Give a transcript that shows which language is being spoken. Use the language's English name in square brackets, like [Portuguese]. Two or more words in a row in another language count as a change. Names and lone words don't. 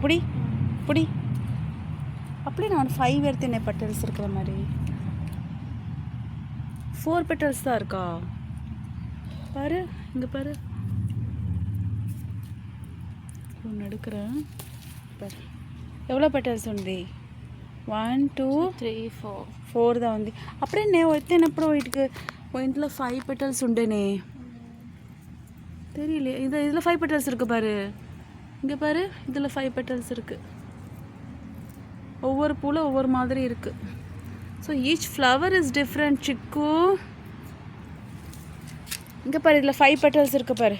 [Tamil] புடி அப்படியே நான் 5 எடுத்தேனே பெட்டல்ஸ் இருக்கிற மாதிரி. 4 பெட்டல்ஸ் தான் இருக்கா பாரு. இங்கே பாரு, ஒன்று எடுக்கிறேன் பாரு. எவ்வளோ பெட்டல்ஸ் ఉంది? 1 2 3 4 தான் ఉంది. [Telugu] అప్పుడే నేను ఎత్తేనప్పుడు వీటికి ఇంట్లో 5 పెటల్స్ ఉండేనే. [Tamil] தெரியல. இதில் 5 பெட்டல்ஸ் இருக்குது பாரு. இங்கே பாரு, இதில் 5 பெட்டல்ஸ் இருக்குது. ஒவ்வொரு பூவில் ஒவ்வொரு மாதிரி இருக்குது. [English] so each flower is different chikku. [Tamil] இங்கே பாரு, இதில் 5 பெட்டல்ஸ் இருக்குது பாரு.